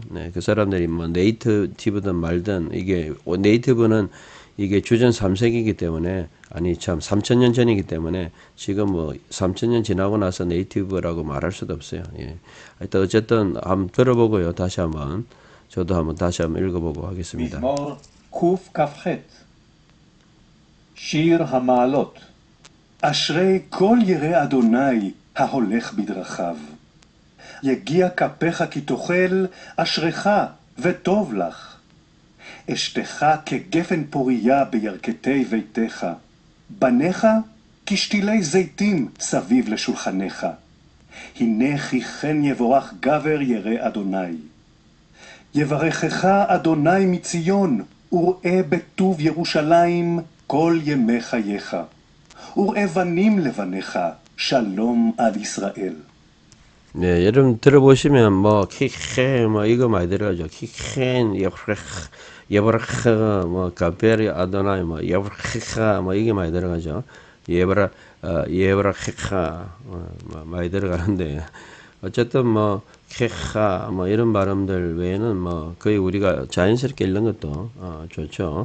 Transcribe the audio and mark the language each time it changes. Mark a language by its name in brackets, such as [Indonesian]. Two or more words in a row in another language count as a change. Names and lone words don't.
[Korean] 네, 그 사람들이 뭐 네이티브든 말든 이게 네이티브는 이게 주전 3세기이기 때문에 아니 참 3000년 전이기 때문에 지금 뭐 3000년 지나고 나서 네이티브라고 말할 수도 없어요. 예. 하여튼 어쨌든 한번 들어보고요. 다시 한번 저도 한번 다시 한번 읽어보고 하겠습니다. [Hebrew] מזמור קכ"ח שיר המעלות. אשרי כל ירא אדוני ההולך בדרכיו. יגיע כפיך כי תאכל, אשריך וטוב לך. אשתך כגפן פוריה בירכתי ביתך. בניך כשתילי זיתים סביב לשולחניך. הנה כי כן יבורך גבר ירא אדוני. יברכך אדוני מציון, וראה בטוב ירושלים כל ימי חייך. וראה בנים לבניך, שלום על ישראל. [Korean] 네, 여러분 들어보시면 뭐 키케 뭐 이거 많이 들어가죠. [Hebrew] כי כן יבורך [Korean] 뭐 [Hebrew] גבר אדוני [Korean] 뭐 예브라카 뭐 이게 많이 들어가죠. 예브라카 뭐 많이 들어가는데 어쨌든 뭐 케카 뭐 이런 발음들 외에는 뭐 거의 우리가 자연스럽게 읽는 것도 좋죠.